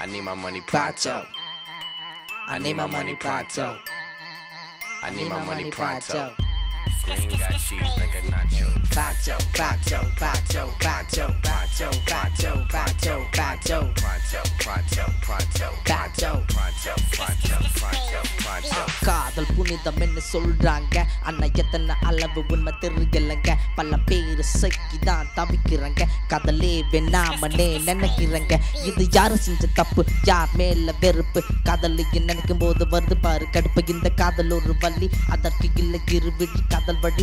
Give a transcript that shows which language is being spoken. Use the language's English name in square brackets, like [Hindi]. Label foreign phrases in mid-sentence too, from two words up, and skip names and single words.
[English] my money pronto. I need my money pronto. I need my money pronto. Green got cheese like a nacho. Pronto, pronto, pronto, pronto, pronto, pronto, pronto, pronto, pronto, pronto, pronto, pronto, pronto, pronto, pronto, pronto. [Tamil] காதல் புனிதம் என்ன சொல்றாங்க அண்ணா எத்தனை அளவு உண்மை தெரியலங்க பல பேர் சக்கிதான் தவிக்கிறாங்க காதலே வேணாமனே நினைக்கிறாங்க இது யாரு செஞ்ச தப்பு யார் மேல வெறுப்பு காதலிக்கு நினைக்கும் போது வருது பாரு கடுப்பு இந்த காதல் ஒரு வள்ளி அதற்கு இல்லை இருவிழி காதல் வழி